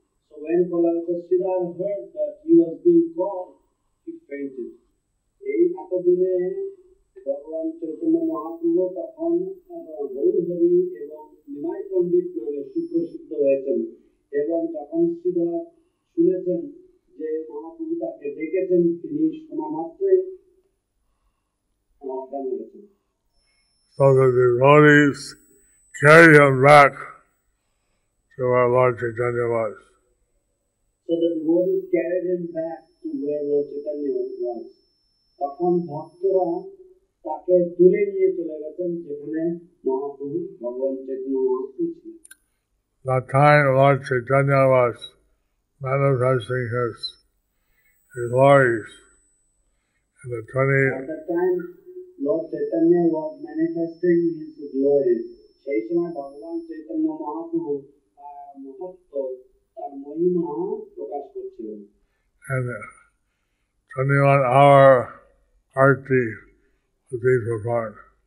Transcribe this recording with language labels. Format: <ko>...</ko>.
<en>So when Kolavecha Sridhar heard that he was being called, he fainted.</en> <bn>এই এতদিনে ভগবান চৈতন্য মহাপ্রভু তখন গৌরহরি এবং নিমাই পণ্ডিত নামে সুপ্রসিদ্ধ হয়েছেন, এবং যখন শ্রীধর শুনেছেন যে মহাপ্রভু তাকে ডেকেছেন, তিনি শোনা মাত্রই অজ্ঞান হয়েছেন।</bn> <en>So the devotees carried him back to where Lord Chaitanya was. So the devotees carried him back to where Lord Chaitanya was.</en> <bn>তখন ভক্তরা তাকে তুলে নিয়ে চলে গেছেন যেখানে মহাপ্রভু ভগবান চৈতন্য মহাপ্রভু ছিলেন।</bn> <en>That time Lord Chaitanya was manifesting his glories in the 20. At that time Lord Chaitanya was manifesting his glories.</en> <bn>সেই সময় ভগবান চৈতন্য মহাপ্রভু তার মহত্ব, তার মহিমা প্রকাশ করছিলেন।</bn> <en>And 21-hour arti was being performed.</en>